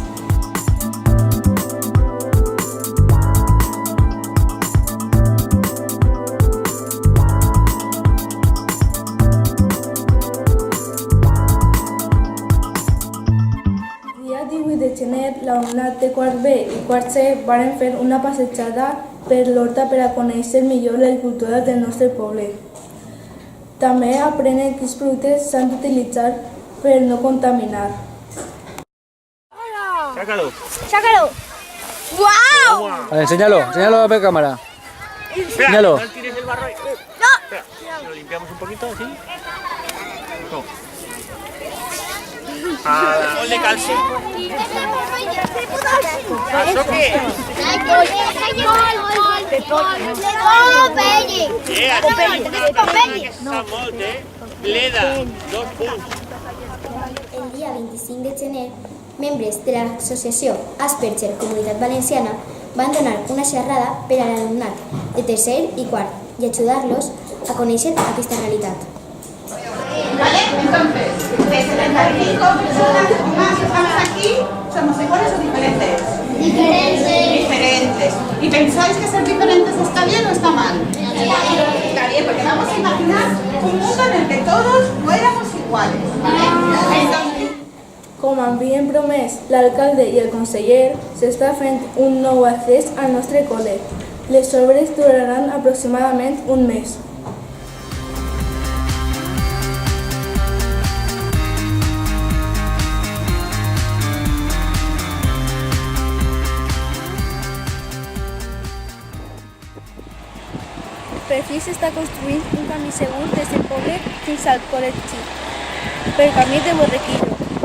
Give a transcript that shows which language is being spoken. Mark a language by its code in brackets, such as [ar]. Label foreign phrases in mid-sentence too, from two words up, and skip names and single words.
[ca] El dia 18 de gener, l'alumnat de quart B i quart C varen fer una passejada per l'horta per a conèixer millor l'agricultura del nostre poble. També aprenen quins productes s'han d'utilitzar per no contaminar. [es] Sácalo. ¡Sácalo! ¡Guau! Vale, enséñalo a la cámara. Espera, Míralo. no tires el barro ahí. Espera, lo limpiamos un poquito así. No. Gol de calcio. ¿Eso qué? [ca] Està molt, Bleda, 2 punts. El dia 25 de gener, membres de l'associació Asperger Comunitat Valenciana van donar una xerrada per a l'alumnat de tercer i quart i ajudar-los a conèixer aquesta realitat. [es] ¿Vale? Entonces, de 75 personas o más que estamos aquí, ¿somos iguales o diferentes? Diferentes. ¿Y pensáis que ser diferentes está bien o está mal? Está bien, porque vamos a imaginar un mundo en el que todos fuéramos iguales. ¿Vale? Entonces, [ca] Com havien promès l'alcalde i el conseller, s'està fent un nou accés al nostre col·le. Les obres duraran aproximadament un mes. Per fi s'està construint un camí segur des del poble fins al col·legi, pel camí de Borrequillo.